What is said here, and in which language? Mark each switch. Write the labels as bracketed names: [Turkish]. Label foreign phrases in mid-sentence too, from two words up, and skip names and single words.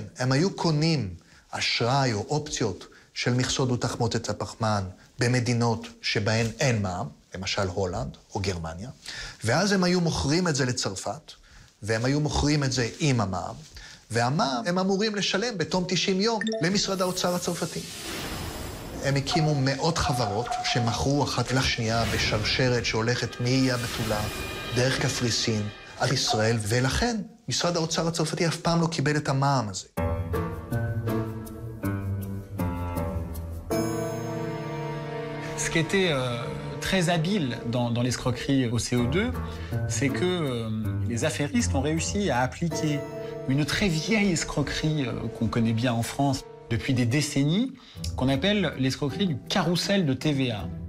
[Hebrew] הם היו קונים אשראי או אופציות של מכסות דו-תחמוצת הפחמן במדינות שבהן אין מע"מ, למשל הולנד או גרמניה, ואז הם היו מוכרים את זה לצרפת, והם היו מוכרים את זה עם המע"מ, והמע"מ הם אמורים לשלם בתום 90 יום למשרד האוצר הצרפתי. הם הקימו מאות חברות שמכרו אחת לשנייה בשרשרת שהולכת מאיי הבתולה, דרך קפריסין, עד ישראל, ולכן משרד האוצר הצרפתי אף פעם לא קיבל את המע"מ הזה. [French] Ce qui était très habile dans l'escroquerie au CO2, c'est que les affairistes ont réussi à appliquer une très vieille escroquerie qu'on connaît bien en France depuis des décennies, qu'on appelle l'escroquerie du carrousel de TVA.